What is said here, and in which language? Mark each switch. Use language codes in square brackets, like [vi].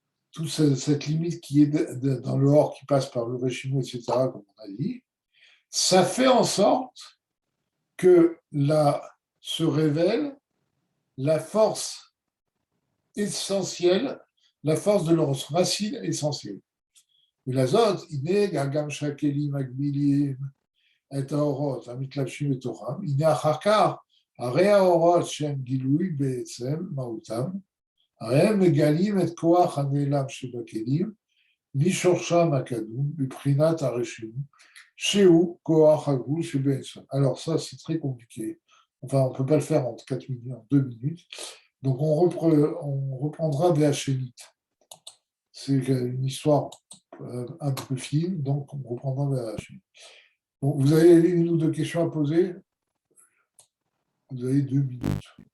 [fr] toute cette limite qui est dans le Or qui passe par le Réchimo, etc., comme on a dit, ça fait en sorte que se révèle la force essentielle, la force de leur racine essentielle. [he] ולזאת, הנה גם שהכלים מגבילים את האורות המתלבשים בתוכם, הנה אחר כך, הרי האורות שהם גילוי בעצם מהותם, הרי הם מגלים את כוח הנעלם שבכלים, משורשם הקדום, מבחינת הרשימו, שהוא כוח הגבול שבעצם. [fr] Alors ça, c'est très compliqué. Enfin, on ne peut pas le faire en 4 minutes, en 2 minutes. Donc on reprendra des Hachémites. C'est une histoire un peu fine, donc on reprendra la Hachémite. Bon, vous avez une ou deux questions à poser? Vous avez 2 minutes.